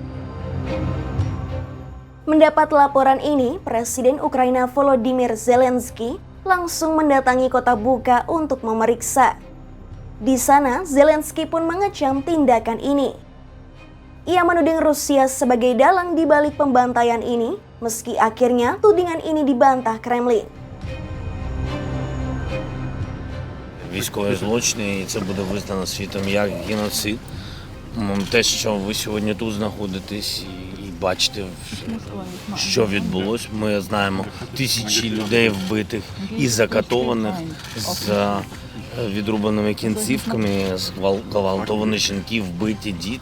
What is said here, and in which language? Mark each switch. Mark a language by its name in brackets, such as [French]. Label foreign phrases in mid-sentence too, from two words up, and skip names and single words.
[Indonesian] Mendapat laporan ini, Presiden Ukraina Volodymyr Zelensky langsung mendatangi kota Bucha untuk memeriksa. Di sana, Zelensky pun mengecam tindakan ini. Ia menuding Rusia sebagai dalang di balik pembantaian ini, meski akhirnya tudingan ini dibantah Kremlin. [Ukrainian] Військові злочини, і це буде визнано світом як геноцид. Те, що ви сьогодні тут знаходитесь і бачите, що відбулось. Ми знаємо тисячі людей вбитих і закатованих з відрубаними кінцівками, зґвалтовані жінки, вбиті діти.